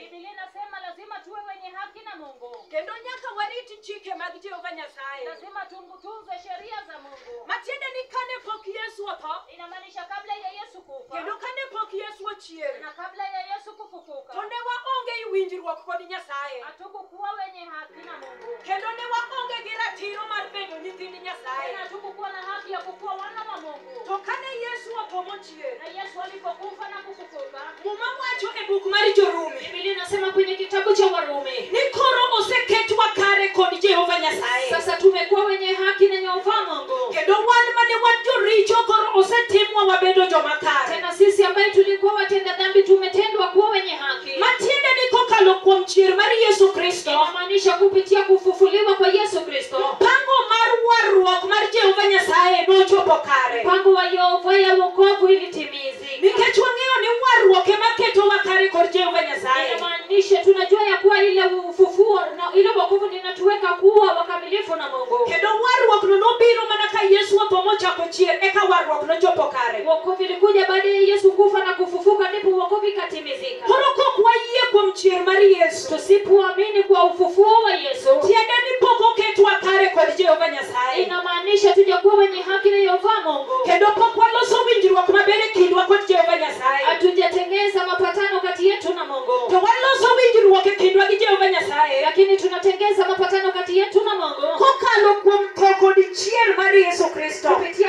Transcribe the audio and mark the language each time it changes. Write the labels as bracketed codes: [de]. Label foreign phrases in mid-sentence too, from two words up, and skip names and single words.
[sw] Biblia inasema lazima tuwe wenye haki na Mungu, [luo] kendo nyaka warit chike mag Jehova Nyasaye. [sw] lazima tunze sheria za Mungu. [luo] Matiende ni kane pok Yesu otho [sw] Inamaanisha kabla ya Yesu kufa [luo] kendo kane pok Yesu ochier, [sw] na kabla ya Yesu kufufuka, [luo] to ne waonge i winjruok kod Nyasaye, [sw] hatukukuwa wenye haki na Mungu, [luo] kendo ne waonge gi ratiro mar bedo nyithind Nyasaye. [sw] tena hatukukuwa na haki ya kukuwa wana wa Mungu. [luo] To kane Yesu otho mochier, [sw] Na Yesu alipokufa na kufufuka, [luo] Muma wacho e buk mar Jorumi [sw] Biblia inasema kwenye kitabu cha Warumi, [luo] ni koro oseketwa kare kod Jehova Nyasaye, [sw] sasa tumekuwa wenye haki na Yehova Mungu. [luo] kendo wan mane wan joricho koro osetimwa wabedo joma kare. [sw] Tena sisi ambaye tulikuwa watenda dhambi tumetendwa kuwa wenye haki. [luo] Matiende ni kokalo kuom chier mar Yesu Kristo, [sw] Inamaanisha kupitia kufufuliwa kwa Yesu Kristo, [luo] mpango mar warruok mar Jehova Nyasaye nochopo kare. [sw] mpango wa Yehova ya wokovu ilitimizika. [luo] Nikech wang'eyo ni warruok ema ketowa kare kod Jehova Nyasaye. [sw] Inamaanisha tunajua ya kuwa ile ufufuo na ile wokovu linatuweka kuwa wakamilifu na Mungu. [luo] Kendo warruok no nobiro mana ka Yesu otho mochako chier eka warruok nochopo kare. [sw] Wokovu ilikuja baada ya Yesu kufa na kufufuka, ndipo wokovu ikatimizika. [luo] Koro kok wayie kuom chier mar Yesu, [sw] Tusipoamini kwa ufufuo wa Yesu, [luo] tiende ni pok oketwa kare kod Jehova Nyasaye, [sw] inamaanisha tujakuwa wenye haki na Yehova Mungu. [luo] kendo pok waloso winjruok maber e kindwa kod Jehova Nyasaye. [sw] Hatujatengeza mapatano kati yetu na Mungu, [luo] To waloso winjruok e kindwa gi Jehova Nyasaye [sw] lakini tunatengeza mapatano kati yetu na Mungu [luo] kokalo kuom tho stop.